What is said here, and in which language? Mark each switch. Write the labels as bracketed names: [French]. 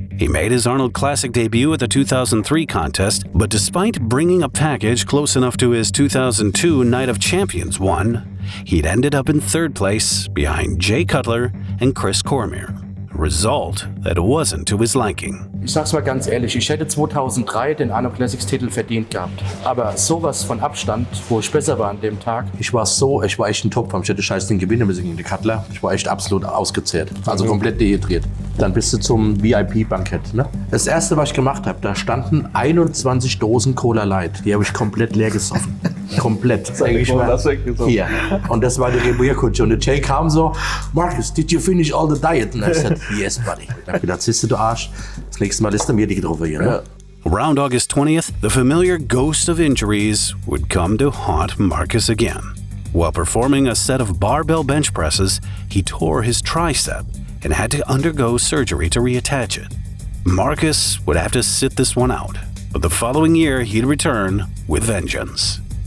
[English] He made his Arnold Classic debut at the 2003 contest, but despite bringing a package close enough to his 2002 Night of Champions one, he'd ended up in 3rd place behind Jay Cutler and Chris Cormier, a result that wasn't to his liking. [German] Ich sag's mal ganz ehrlich, ich hätte 2003 den Arnold Classics Titel verdient gehabt. Aber sowas von Abstand, wo ich besser war an dem Tag, ich war echt in Topform. Ich hätte scheiß Ding gewinnen müssen gegen den Cutler. Ich war echt absolut ausgezehrt, also komplett dehydriert. Dann bist du zum VIP-Bankett. Ne? Das erste, was ich gemacht habe, da standen 21 Dosen Cola Light. Die habe ich komplett leer gesoffen. Komplett. Hier. Und das war die Rebuierkutsche. Und der Jay kam so, Markus, [English] did you finish all the diet? And I said, yes, buddy. [German] Ich hab gedacht, siehst du Arsch, das nächste Mal ist er mir die drauf hier. Ne? [English] Around August 20th, the familiar ghost of injuries would come to haunt Markus again. While performing a set of barbell bench presses, he tore his tricep and had to undergo surgery to reattach it. Markus would have to sit this one out, but the following year he'd return with vengeance.